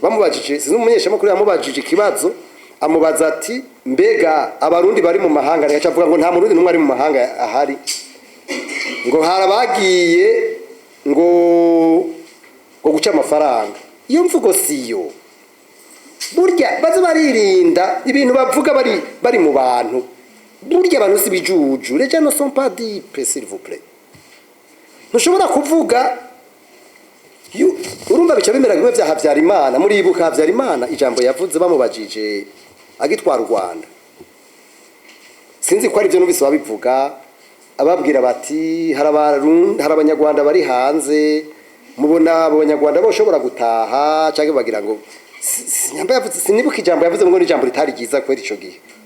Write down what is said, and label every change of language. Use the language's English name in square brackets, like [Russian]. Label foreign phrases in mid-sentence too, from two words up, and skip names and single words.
[Rundi] Bamubajije sinzi umunyesha makuru yamubajije ikibazo, amubaza ati mbega abarundi bari mu mahanga, yaca avuga ngo nta murundi numwe ari mu mahanga ahari, ngo harabagiye ngo guca amafaranga. Iyo mvugo siyo. Burya baze baririnda ibintu bavuga bari mu bantu. Burya abantu si bijuju, [French] les gens ne sont pas dupes s'il vous plaît. [Rundi] Ntushobora kuvuga urumva bica bimera bimwe bya Habyarimana. Muri ibuka Habyarimana ijambo yavuze bamubajije agitwara Rwanda, sinzi ko ari byo numvise babivuga, ababwira bati hari abanyarwanda bari hanze, mubona abanyarwanda boshobora gutaha cyangwa bagira ngo nyamba yavuze, sinibuka ijambo yavuze ngo ni ijambo ritari ryiza kwera ico gihe.